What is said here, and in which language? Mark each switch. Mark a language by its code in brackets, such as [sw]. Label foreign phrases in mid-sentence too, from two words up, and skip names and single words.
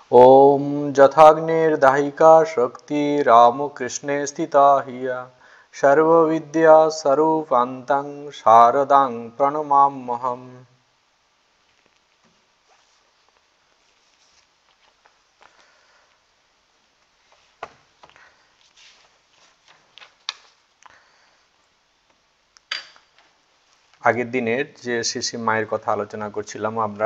[sa] ओम जथाग्निर्दाहिका शक्ति रामकृष्णे स्थिता हिया सर्वविद्या स्वरूपान्तं शारदां प्रणमाम्यहम्। [bn] আগের দিনের যে শিশি মায়ের কথা আলোচনা করছিলাম আমরা,